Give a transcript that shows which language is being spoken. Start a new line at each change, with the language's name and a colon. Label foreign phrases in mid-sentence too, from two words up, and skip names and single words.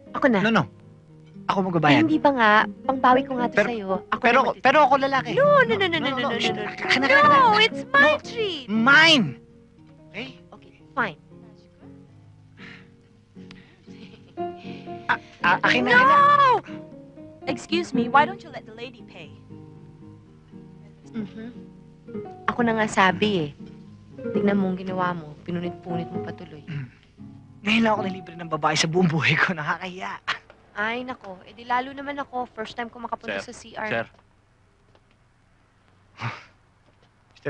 Filipino: no. Ako Ay, magbabayad. hindi ba nga? Pangbawi ko nga to Pero- sa'yo. Ako Pero, na magtitip. pero ako lalaki. No. Shh, No, kana.
English: it's my treat. Mine! Okay? Okay, fine.
Filipino: Akin na.
English: No! Excuse me, why don't you let the lady pay?
Filipino: Ako na nga sabi eh. Tignan mo ang ginawa mo. Pinunit-punit mo patuloy. Ngayon lang ako nalibre ng babae sa buong buhay ko. Nakakahiya. Ay, nako. Eh di lalo naman ako.
English: First time
Filipino: ko makapunta sa CR. Sir, Mr.